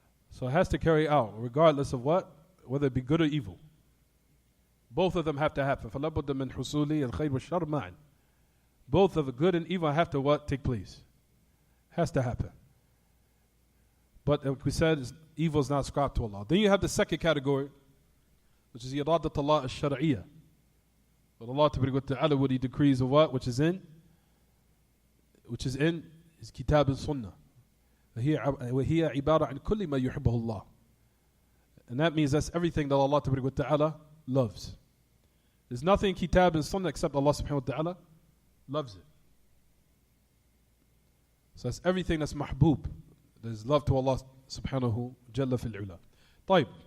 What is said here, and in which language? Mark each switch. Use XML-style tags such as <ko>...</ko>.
<en>So it has to carry out regardless of what, whether it be good or evil. Both of them have to happen.</en> <ar>فلا بد من حصول الخير والشر معا.</ar> <en>Both of the good and evil have to what? Take place. Has to happen. But like we said, evil is not ascribed to Allah. Then you have the second category, which is إرادة Allah الشرعية. But Allah Ta'ala, what He decrees of what? Which is in His Kitaab and Sunnah.</en> <ar>وهي عبارة عن كل ما يحبه الله.</ar> <en>And that means that's everything that Allah Ta'ala loves. There's nothing in Kitaab and Sunnah except Allah Subhanahu wa Ta'ala loves it. So that's everything that's mahbub. There's love to Allah subhanahu jalla fil ula.</en> <ar>طيب.</ar>